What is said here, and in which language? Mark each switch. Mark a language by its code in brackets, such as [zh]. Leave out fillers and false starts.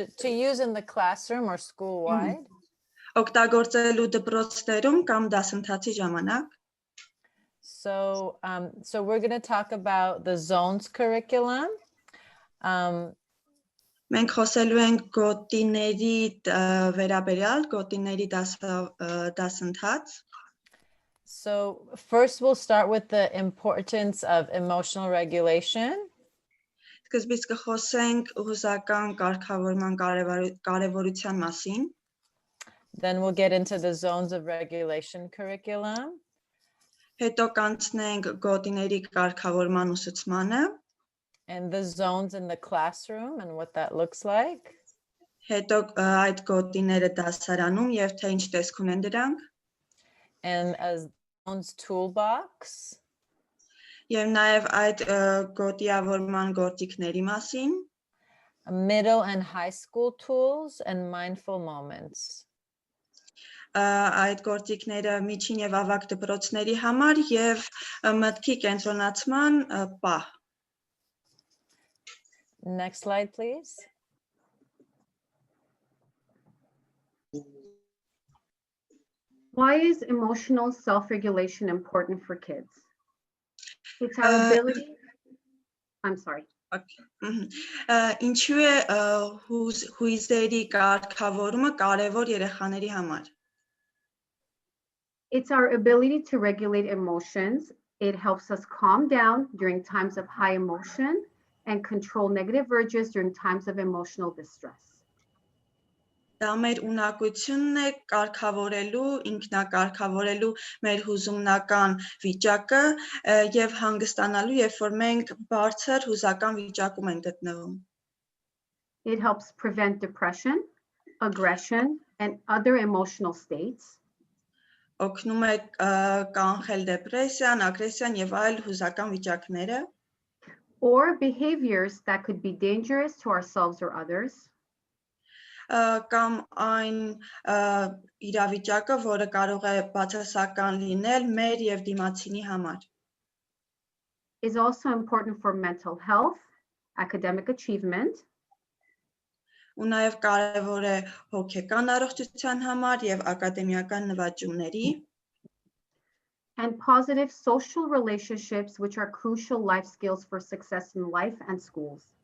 [en] To use in the classroom or school-wide. [hy] Օգտագործելու դպրոցներում կամ դասընթացի ժամանակ. [en] So we're going to talk about the zones curriculum. [hy] Մենք խոսելու ենք գոտիների վերաբերյալ, գոտիների դասընթաց. [en] So first we'll start with the importance of emotional regulation. [hy] Սկզբից կխոսենք հուզական կարգավորման կարևորության մասին. [en] Then we'll get into the zones of regulation curriculum. [hy] Հետո կանցնենք գոտիների կարգավորման ուսուցմանը. [en] And the zones in the classroom and what that looks like. [hy] Հետո այդ գոտիները դասարանում եւ թե ինչ տեսք ունեն դրանք. [en] And as zones toolbox. [hy] Եվ նաև այդ գոտիավորման գործիքների մասին. [en] Middle and high school tools and mindful moments. [hy] Այդ գործիքները միջին եւ ավագ դպրոցների համար եւ մտքի կենտրոնացման պահ. [en] Next slide, please. Why is emotional self-regulation important for kids? It's our ability. I'm sorry. Okay. [hy] Ինչու է հույզերի կարգավորումը կարևոր երեխաների համար? [en] It's our ability to regulate emotions. It helps us calm down during times of high emotion and control negative urges during times of emotional distress. [hy] Դա մեր ունակությունն է կարգավորելու, ինքնակարգավորելու մեր հուզումնական վիճակը եւ հանգստանալու, երբ որ մենք բարձր հուզական վիճակում ենք գտնվում. [en] It helps prevent depression, aggression, and other emotional states. [hy] Օգնում է կանխել դեպրեսիան, ագրեսիան եւ այլ հուզական վիճակները. [en] Or behaviors that could be dangerous to ourselves or others. [hy] կամ այն իրավիճակը, որը կարող է բացասական լինել մեր եւ դիմացինի համար։ [en] Is also important for mental health, academic achievement, [hy] Ու նաև կարևոր է հոգեկան առողջության համար եւ ակադեմիական նվաճումների [en] and positive social relationships, which are crucial life skills for success in life and schools.